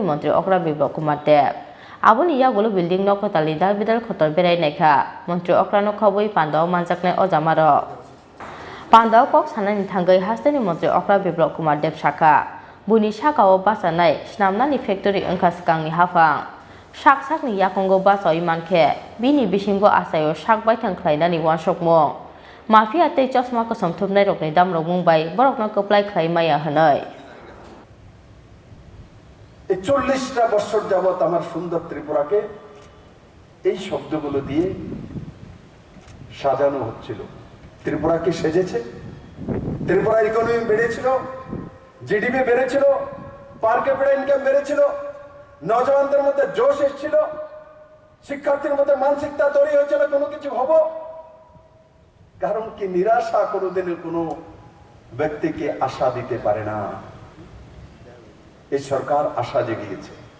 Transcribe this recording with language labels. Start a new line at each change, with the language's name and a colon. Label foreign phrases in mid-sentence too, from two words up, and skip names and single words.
Kok Borok: Mantri Okrani Kumar Dev aboni yagulo building no Kwtalni dalbidal khotor berai naikha Mantri Okrani khoboi pandao manjaknai ojamaro pandao kok sanani thangai hasteni Mantri Okrani Kumar Dev saka buni sakao basanai snamnani factory engkha sakangni hafang sakni yakongo basoi manke bini bisingo asayo sakbai thangklainani wansokmo mafia tei chosma ko somthopnai rokni damrok mungbai borokno koplai khlai maya hanai
Bangla: 40টা বছর যাবত আমার সুন্দর ত্রিপুরাকে এই শব্দগুলো দিয়ে সাজানো হচ্ছিল ত্রিপুরা কি সেজেছে ত্রিপুরা ইকোনমি বেড়েছিল জিডিপি বেড়েছিল
English: per capita income
Bangla: বেড়েছিল নওজওয়ানদের মধ্যে জোশ এসেছিল শিক্ষার্থীর মধ্যে মানসিকতা তৈরি হয়েছিল কোনো কিছু হবো কারণ কি নিরাশা কোনোদিনের কোনো ব্যক্তিকে আশা দিতে পারে না এই সরকার আশা জেগিয়েছে